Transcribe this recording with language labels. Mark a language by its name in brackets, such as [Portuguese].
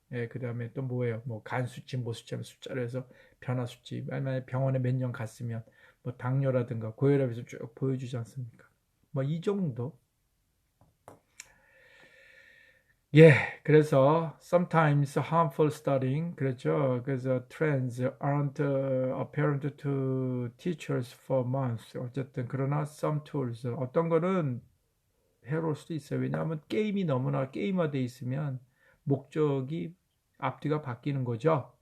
[Korean] 예, 그 다음에 또 뭐예요? 간 수치, 숫자로 해서 변화 수치. 만약에 병원에 몇 년 갔으면 당뇨라든가 고혈압에서 쭉 보여주지 않습니까? 이 정도. 예, 그래서 [English] sometimes harmful studying, [Korean] 그렇죠. 그래서 [English] trends aren't apparent to teachers for months. [Korean] 어쨌든 그러나 [English] some tools [Korean] 어떤 거는 해로울 수도 있어요. 왜냐하면 게임이 너무나 게임화돼 있으면 목적이 앞뒤가 바뀌는 거죠.